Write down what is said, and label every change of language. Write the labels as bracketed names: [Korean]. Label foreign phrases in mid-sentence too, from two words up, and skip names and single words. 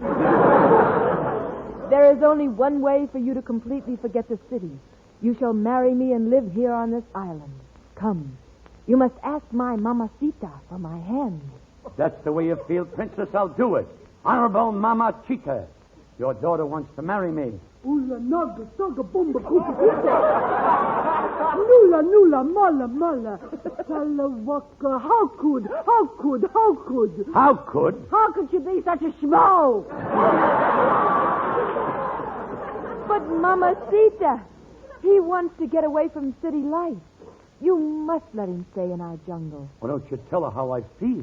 [English] There is only one way for you to completely forget the city. You shall marry me and live here on this island. Come. You must ask my mamacita for my hand. That's the way you feel, Princess. I'll do it. Honorable Mama Chica, your daughter wants to marry me. Ula naga saga bomba kuta kuta. Nula nula mala mala. Salawaka. How could? How could? How could you be such a schmo? But mamacita, he wants to get away from city life. You must let him stay in our jungle. Why don't you tell her how I feel?